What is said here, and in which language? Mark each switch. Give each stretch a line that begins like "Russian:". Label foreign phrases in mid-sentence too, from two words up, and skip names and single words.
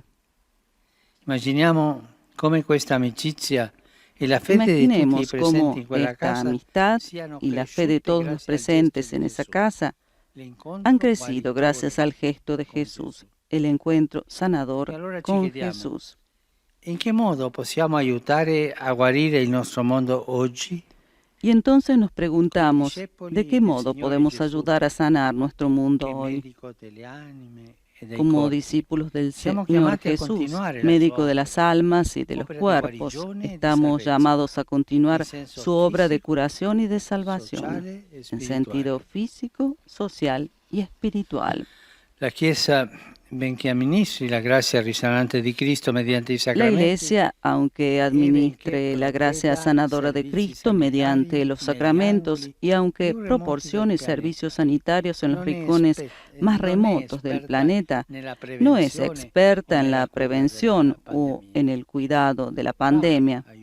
Spanish: Imaginemos cómo esta amicizia Imaginemos cómo esta amistad y la fe de todos los presentes en esa casa han crecido gracias al gesto de Jesús, el encuentro sanador con Jesús. ¿En qué modo
Italian: possiamo aiutare a guarire il nostro mondo oggi?
Spanish: Y entonces nos preguntamos, ¿de qué modo podemos ayudar a sanar nuestro mundo hoy? como discípulos del Señor Jesús, médico de las almas y de los cuerpos. Estamos llamados a continuar su obra de curación y de salvación en sentido físico, social y espiritual.
Italian: La Chiesa, benché amministri la grazia risanante di Cristo mediante i
Spanish: La
Italian: sacramenti,
Spanish: Iglesia, aunque administre la gracia sanadora de Cristo mediante los sacramentos y aunque proporcione servicios sanitarios en los rincones más remotos del planeta, no es experta en la prevención o en el cuidado de la pandemia.